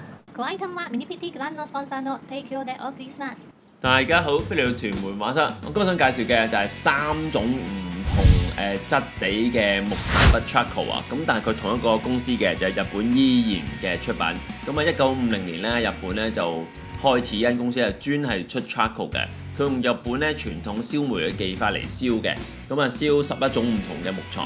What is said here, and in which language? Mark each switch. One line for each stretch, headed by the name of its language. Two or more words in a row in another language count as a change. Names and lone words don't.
Japanese: ご愛顧はミニ PT グランドスポンサーの提供でお送りします。
Cantonese: 大家好，飛嚟到屯門畫室，我今日想介紹嘅就係3種唔同質地嘅木炭筆 charcoal 啊，咁但係佢同一個公司嘅就係日本依然嘅出品。咁啊1950年咧，日本咧就開始間公司係專係出 charcoal 嘅，佢用日本咧傳統燒煤嘅技法嚟燒嘅，咁啊燒11種唔同嘅木材。